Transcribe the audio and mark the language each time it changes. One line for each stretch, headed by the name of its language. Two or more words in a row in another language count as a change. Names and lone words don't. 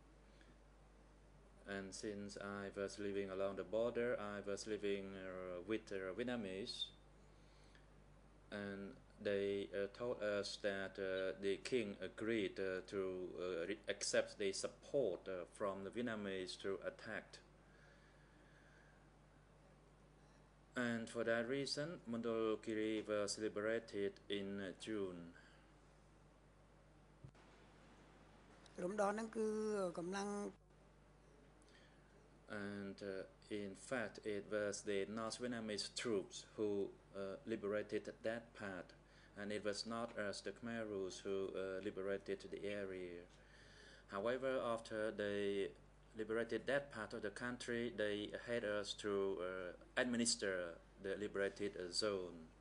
English: And since I was living along the border, I was living with Vietnamese, and they told us that the king agreed to accept the support from the Vietnamese to attack. And for that reason, Mondulkiri was liberated in June.
Khmer: រំដោះហ្នឹងគឺកម្លាំង
English: And in fact, it was the North Vietnamese troops who liberated that part, and it was not us, the Khmer Rouge, who liberated the area. However, after they liberated that part of the country, they had us to administer the liberated zone.